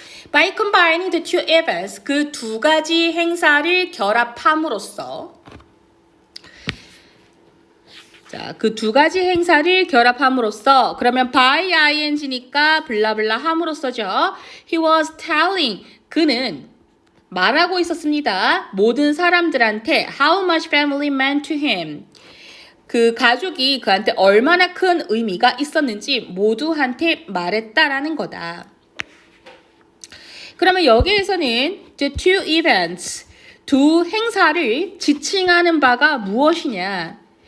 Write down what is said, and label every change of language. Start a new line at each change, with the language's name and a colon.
English: By combining the two events,
Korean: 그 두 가지 행사를 결합함으로써 자, 그 두 가지 행사를 결합함으로써 그러면
English: by ing
Korean: 니까 블라블라 함으로써죠.
English: He was telling,
Korean: 그는 말하고 있었습니다. 모든 사람들한테
English: how much family meant to him.
Korean: 그 가족이 그한테 얼마나 큰 의미가 있었는지 모두한테 말했다라는 거다. 그러면 여기에서는
English: the two events,
Korean: 두 행사를 지칭하는 바가 무엇이냐?